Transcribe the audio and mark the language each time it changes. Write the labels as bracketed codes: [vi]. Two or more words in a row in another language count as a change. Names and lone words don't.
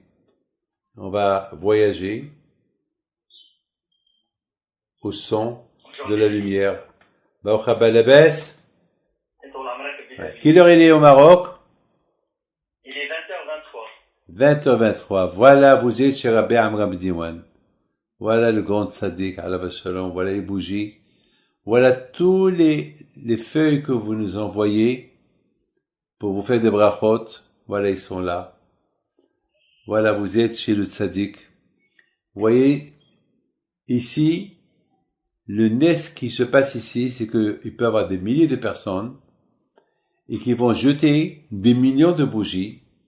[fr] On va voyager au son de la lumière. [he] ברוך הבא labes. [fr] Quelle heure il est au Maroc? Il est 20h23. 20h23. Voilà, vous êtes chez Rabbi Amar ben Diwan. Voilà le grand tzaddik, [he] עליו השלום. [fr] Voilà les bougies. Voilà tous les feuilles que vous nous envoyez pour vous faire des brachot. Voilà, ils sont là. Voilà, vous êtes chez le tzaddik. Vous voyez, ici, le nes qui se passe ici, c'est qu'il peut y avoir des milliers de personnes et qui vont jeter des millions de bougies.